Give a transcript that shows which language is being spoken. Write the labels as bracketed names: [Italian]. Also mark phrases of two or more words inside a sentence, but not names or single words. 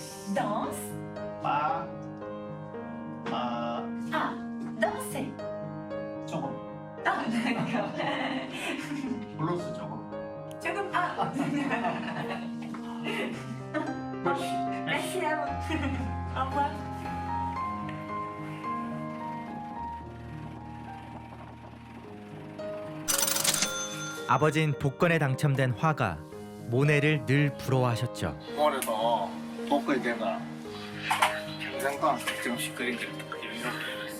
[French] Danse. 빠, Ah, danser. [Korean] 조금. [French] Ah, d'accord. [Korean] 블루스 조금. 조금, [French] ah. Merci à vous. Au revoir. [Korean] 아버진 복권에 당첨된 화가 모네를 늘 부러워하셨죠. 올해도 복권이 된가 평생 동안 조금씩 그린 게 이렇게